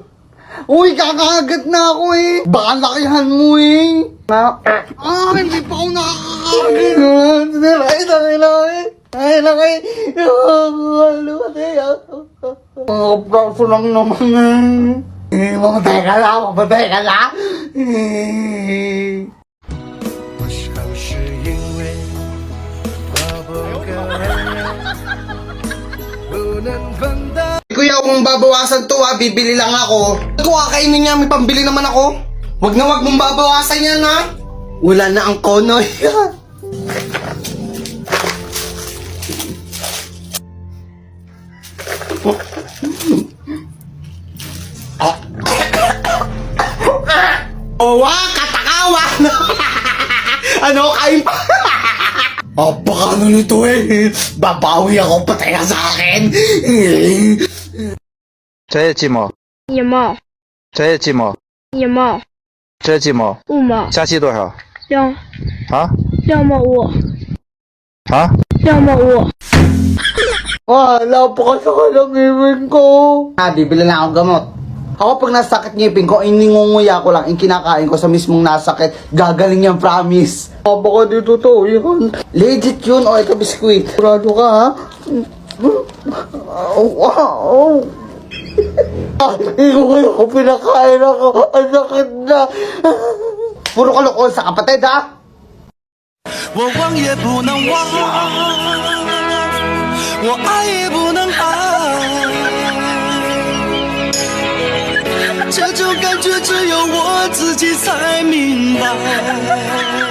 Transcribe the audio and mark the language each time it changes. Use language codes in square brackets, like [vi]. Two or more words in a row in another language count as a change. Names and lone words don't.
[tl] Uy, kakagat na ako eh. Baka lakihan mo eh. Hindi pa ako nakakagat. Ay, laki. Abraso lang naman eh. Mamatay ka na, mamatay ka na. [zh] 我想是因为我不够温柔，不能碰到。 [tl] Kuya, kung babawasan to ha, bibili lang ako. Kung kakainin niya, may pambili naman ako. Wag na wag mong babawasan yan ha. Wala na ang konoy. Oh, wow, katakawan! Ano, kain pa? Apaka nito eh. Babawi ako, patay ka sa akin. [zh] 这也几毛？一毛，这也几毛？一毛，这几毛？ 5毛，加起多少？ 2毛5，啊？ 2毛5。 [tl] Napakasakit ang ngipin ko. Bibili lang ako gamot. Ako pag nasakit ngipin ko, iningunguya ko lang, yung kinakain ko sa mismong nasakit. Gagaling yan, promise. Baka dito to, yun. Legit yun, o ito biskuit. Kurado ka, ha? Hindi ko pinakain ako. Ang sakit na. Puro kalokol sa kapatid, ha? [zh] 我忘也不能忘，我爱也不能爱，这种感觉只有我自己才明白。